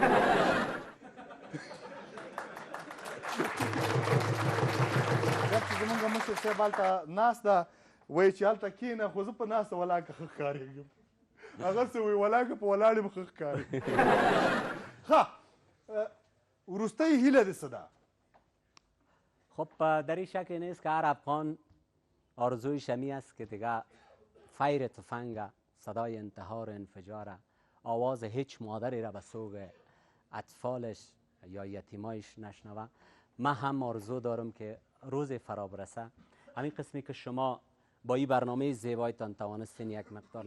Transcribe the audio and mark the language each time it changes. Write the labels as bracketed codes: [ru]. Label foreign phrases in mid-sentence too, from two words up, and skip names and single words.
[ps] چې زمونږ مشر صاحب هلته ناست ده وایي چې هلته کښېنه خو زه په ناسته ولاکه ښه ښکارېږم هغه څه وایي ولاکه په ولاړ یم ښه ښکاري ښه وروستۍ هیله دې څه ده [fa] خب در این شک نیست که هر افغان آرزویش همی است که دیگه فیر تفنگ صدای انتحار انفجار آواز هیچ مادری را به سوگ اطفالش یا یتیمایش نشنوه من هم آرزو دارم که روز فرا برسه همین قسمی که شما با این برنامه زیبایتان توانستین یک مقدار